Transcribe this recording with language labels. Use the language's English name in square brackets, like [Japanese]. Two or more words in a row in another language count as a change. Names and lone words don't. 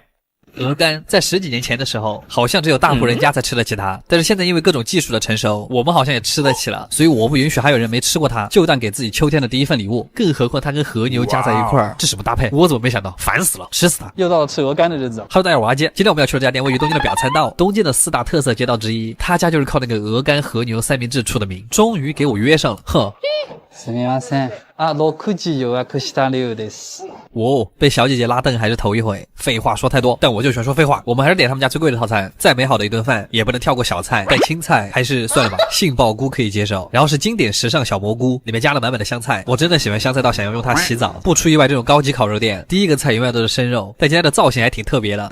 [Chinese] 鹅肝在10几年前的时候好像只有大户人家才吃得起它，但是现在因为各种技术的成熟，我们好像也吃得起了，所以我不允许还有人没吃过它就当给自己秋天的第一份礼物。更何况它跟和牛加在一块儿，这什么搭配？我怎么没想到？烦死了，吃死它！又到了吃鹅肝的日子。 Hello， 大家好，我是阿基。今天我们要去的这家店位于东京的表参道，东京的4大特色街道之一，他家就是靠那个鹅肝和牛三明治出的名。终于给我约上了，哼。 [Japanese] すみません。6時予約した了です。 [Chinese] 被小姐姐拉凳还是头一回，废话说太多，但我就喜欢说废话。我们还是点他们家最贵的套餐，再美好的一顿饭也不能跳过小菜，带青菜还是算了吧，杏鲍菇可以接受。然后是经典时尚小蘑菇，里面加了满满的香菜，我真的喜欢香菜到想要用它洗澡。不出意外，这种高级烤肉店第一个菜永远都是生肉，但今天的造型还挺特别的，